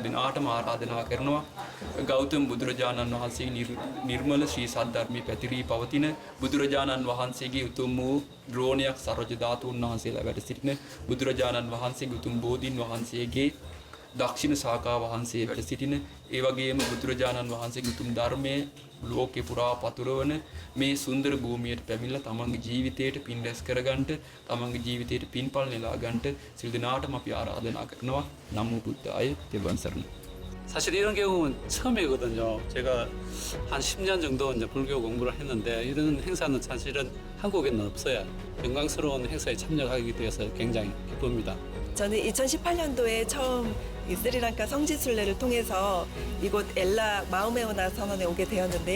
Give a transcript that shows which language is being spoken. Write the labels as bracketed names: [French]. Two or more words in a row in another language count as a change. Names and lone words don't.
[Sinhala] දිනාටම ආරාධනා කරනවා ගෞතම බුදුරජාණන් වහන්සේගේ නිර්මල ශ්‍රී සද්ධර්මයේ පැතිරී පවතින බුදුරජාණන් වහන්සේගේ උතුම් වූ ද්‍රෝණයක් සර්වජ්‍ය ධාතුන් වහන්සේලා වැඩ සිටින බුදුරජාණන් වහන්සේගේ උතුම් බෝධීන් වහන්සේගේ දක්ෂිණ ශාඛා වහන්සේ වැඩ සිටින ඒ වගේම බුදුරජාණන් වහන්සේගේ උතුම් ධර්මයේ ලෝකේ පුරා පතුරවන මේ සුන්දර භූමියට පැමිණලා තමන්ගේ ජීවිතයට පින් රැස් කරගන්නට තමන්ගේ ජීවිතයට පින්පල් නෙලා ගන්නට සිල් දිනාටම අපි ආරාධනා කරනවා. නමෝ බුද්ධාය. තෙරුවන් සරණයි. [Korean] 사실 이런 경우는 처음이거든요. 제가 한 10년 정도 이제 불교 공부를 했는데 이런 행사는 사실은 한국에는 없어요. 영광스러운 행사에 참여하게 되어서 굉장히 기쁩니다. 저는 2018년도에 처음 이 스리랑카 성지순례를 통해서 이곳 엘라 마우메오나 선원에 오게 되었는데요.